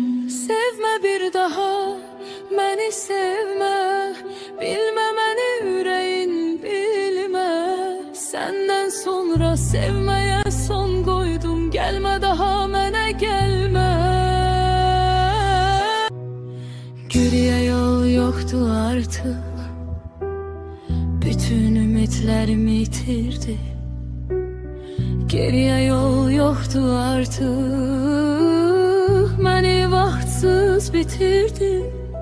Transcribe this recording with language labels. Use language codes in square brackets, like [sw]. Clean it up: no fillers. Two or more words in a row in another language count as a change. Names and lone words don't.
[az] Sevmə bir daha, məni sevmə, bilmə məni ürəyin bilmə. Səndən sonra sevməyə son qoydum, gəlmə daha mənə gəlmə. [tr] Geriyə yol yoktu artık, bütün ümitlerimi yitirdi. Geriye yol yoktu artık, beni vaktsiz bitirdi.